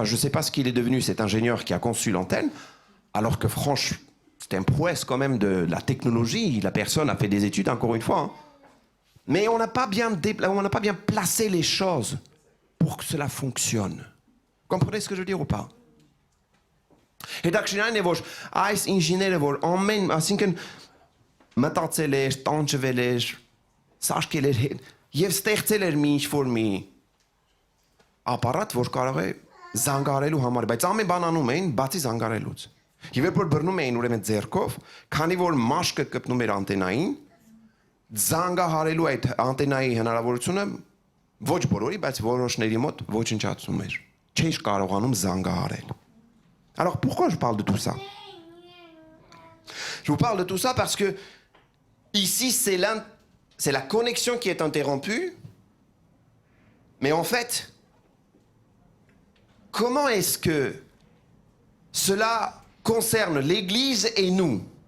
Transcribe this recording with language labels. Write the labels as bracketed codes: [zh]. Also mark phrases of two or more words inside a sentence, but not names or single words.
[fr] Je ne sais pas ce qu'il est devenu, cet ingénieur qui a conçu l'antenne, alors que franchement, c'est un prouesse quand même de la technologie. La personne a fait des études, encore une fois. Hein. Mais on n'a pas bien placé les choses pour que cela fonctionne. Vous comprenez ce que je veux dire ou pas? [hy] Հետաքրքրն է որ այս ինժեները որ ամեն, այսինքն մտածել էր, տանջվել էր, սարքել էր եւ ստեղծել էր մի ինչ-որ մի ապարատ, որ կարող է զանգարելու համար, բայց ամեն բան անում էին բացի զանգարելուց։ Եվ երբ որ բռնում էին ուրեմն ձեռքով, քանի որ մաշկը կպնում էր անտենային, զանգահարելու այդ անտենայի հնարավորությունը ոչ բոլորի, բայց որոշների մոտ ոչնչացում էր։ Չէր կարողանում զանգահարել։ [fr] Alors pourquoi je parle de tout ça? Je vous parle de tout ça parce que ici c'est la connexion qui est interrompue. Mais en fait, comment est-ce que cela concerne l'Église et nous?